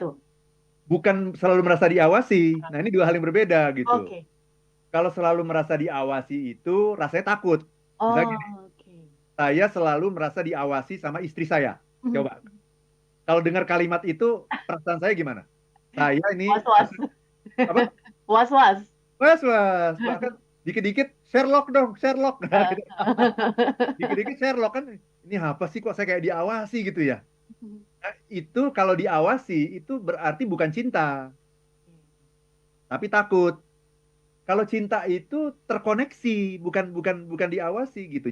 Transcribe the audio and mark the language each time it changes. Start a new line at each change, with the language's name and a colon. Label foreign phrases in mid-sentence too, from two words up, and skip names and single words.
Indonesian: Bukan selalu merasa diawasi. Nah, ini dua hal yang berbeda gitu. Oke. Kalau selalu merasa diawasi itu rasanya takut. Misalnya gini, Oh, oke. saya selalu merasa diawasi sama istri saya. Mhm. Coba, kalau dengar kalimat itu, perasaan saya gimana? Saya ini, Was-was. apa? Was-was. Was-was. Bahkan dikit-dikit, Sherlock dong, Sherlock. Nah, gitu. Dikit-dikit Sherlock kan, ini apa sih kok saya kayak diawasi gitu ya? Nah, itu kalau diawasi, itu berarti bukan cinta, tapi takut. Kalau cinta itu terkoneksi, bukan bukan bukan diawasi gitu.